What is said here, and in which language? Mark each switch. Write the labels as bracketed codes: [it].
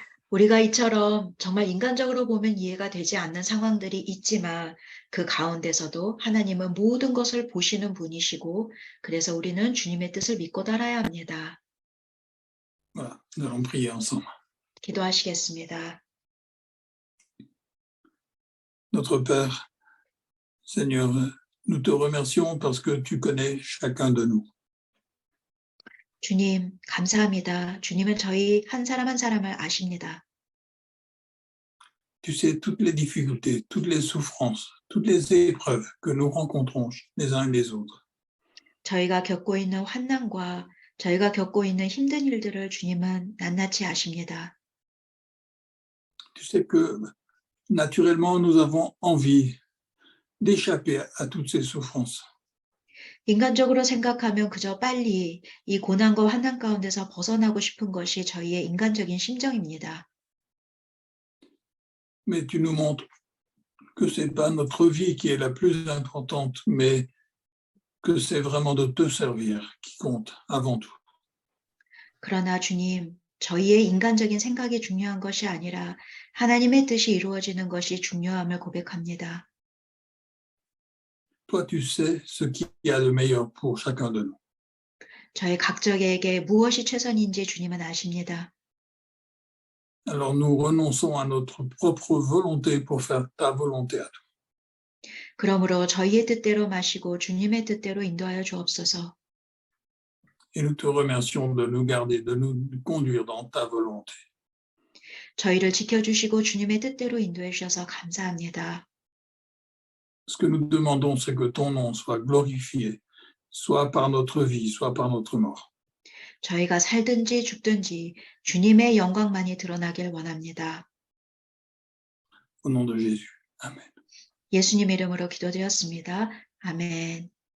[ko] 우리가 이처럼 정말 인간적으로 보면 이해가 되지 않는 상황들이 있지만 그 가운데서도 하나님은 모든 것을 보시는 분이시고 그래서 우리는 주님의 뜻을 믿고 따라야 합니다. [fr] Voilà, nous allons prier ensemble. [ko] 기도하시겠습니다. [fr] Notre Père, Seigneur, nous te remercions parce que tu connais chacun de nous. [ko] 주님, 감사합니다. 주님은 저희 한 사람 한 사람을 아십니다. [fr] Tu sais toutes les difficultés, toutes les souffrances, toutes les épreuves que nous rencontrons les uns et les autres. [ko] 저희가 겪고 있는 환난과 저희가 겪고 있는 힘든 일들을 주님은 낱낱이 아십니다. [fr] Tu sais que naturellement, nous avons envie d'échapper à toutes ces souffrances. [ko] 인간적으로 생각하면 그저 빨리 이 고난과 환난 가운데서 벗어나고 싶은 것이 저희의 인간적인 심정입니다. [fr] Mais tu nous montres que ce n'est pas notre vie qui est la plus importante, mais que c'est vraiment de te servir qui compte avant tout. [ko] 그러나 주님, 저희의 인간적인 생각이 중요한 것이 아니라 하나님의 뜻이 이루어지는 것이 중요함을 고백합니다. [fr] Toi, tu sais ce qui a le meilleur pour chacun de nous. [ko] 저희 각자에게 무엇이 최선인지 주님은 아십니다. [fr] Alors nous renonçons à notre propre volonté pour faire ta volonté à toi. [ko] 그러므로 저희의 뜻대로 마시고 주님의 뜻대로 인도하여 주옵소서. [fr] Et nous te remercions de nous garder, de nous conduire dans ta volonté. [ko] 저희를 지켜주시고 주님의 뜻대로 인도해 주셔서 감사합니다. [fr] Ce que nous demandons, c'est que ton nom soit glorifié, soit par notre vie, soit par notre mort. [ko] 저희가 살든지 죽든지 주님의 영광만이 드러나길 원합니다. [fr] Au nom de Jésus. Amen. [ko] 예수님 이름으로 기도드렸습니다. 아멘.